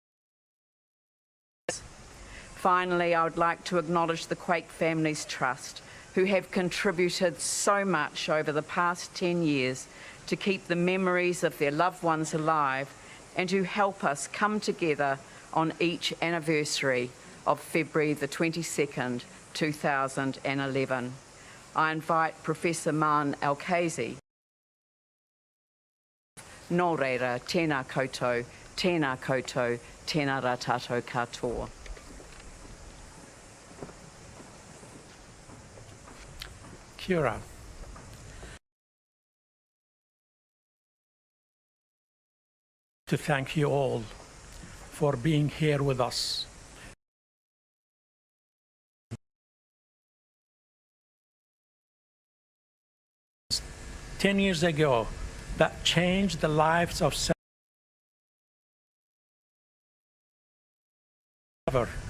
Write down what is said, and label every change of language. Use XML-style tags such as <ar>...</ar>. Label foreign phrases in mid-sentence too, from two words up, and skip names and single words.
<en>Finally, I would like to acknowledge the Quake Families Trust, who have contributed so much over the past 10 years to keep the memories of their loved ones alive and who help us come together on each anniversary of February the 22nd, 2011. I invite Professor Man Alkazi.</en> <mi>Nō reira, tēnā koutou, tēnā koutou, tēnā rā tātou katoa. Kia ora.</mi> <en>To thank you all for being here with us. Ten years ago, that changed the lives of several.</en>